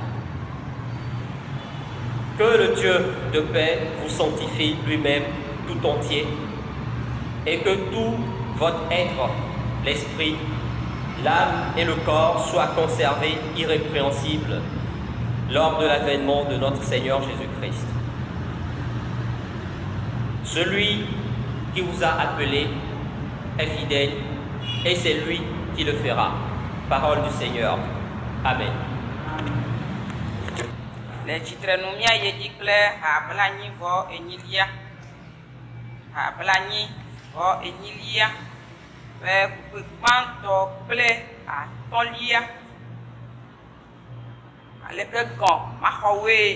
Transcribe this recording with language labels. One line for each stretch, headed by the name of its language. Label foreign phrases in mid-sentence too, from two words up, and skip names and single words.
French: Que le Dieu de paix vous sanctifie lui-même tout entier, et que tout votre être, l'esprit, l'âme et le corps soient conservés irrépréhensibles lors de l'avènement de notre Seigneur Jésus-Christ. Celui qui vous a appelé est fidèle et c'est lui qui le fera. Parole du Seigneur. Amen.
Ewe: Le tsitrenumia yedzi kple ha blanyi vɔ enyilia. Ha blanyi vɔ enyilia. Ƒe kpukpe gbãtɔ kple atɔ̃lia. Aleke gɔ̃ maxɔwoe.